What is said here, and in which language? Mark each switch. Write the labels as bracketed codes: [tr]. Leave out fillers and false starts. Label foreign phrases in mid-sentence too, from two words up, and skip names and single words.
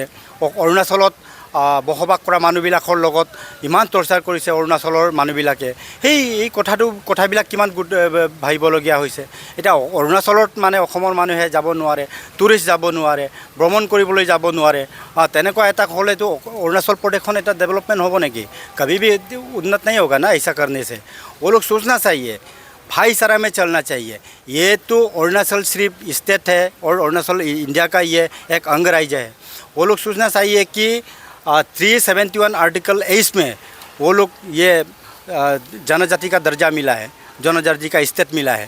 [as] অৰুণাচলত বসবাস কৰা মানুহবিলাকৰ লগত ইমান টৰ্চাৰ কৰিছে অৰুণাচলৰ মানুহবিলাকে। এই কথাবিলাক কিমান ভাবিবলগীয়া হৈছে। এতিয়া অৰুণাচলত মানে অসমৰ মানুহে যাব নোৱাৰে, টুৰিষ্ট যাব নোৱাৰে, ভ্ৰমণ কৰিবলৈ যাব নোৱাৰে। তেনেকুৱা এটা হ'লেতো অৰুণাচল প্ৰদেশখন এটা ডেভেলপমেণ্ট হ'ব নেকি? [hi] कभी भी उन्नत नहीं होगा ना ऐसा करने से। वो लोग सोचना चाहिए, भाईचारा में चलना चाहिए। ये तो अरुणाचल सिर्फ स्टेट है और अरुणाचल इंडिया का ये एक अंग राज्य है। वो लोग सोचना चाहिए कि 371 आर्टिकल 23 में वो लोग ये जनजाति का दर्जा मिला है, जनजाति का स्टेट मिला है।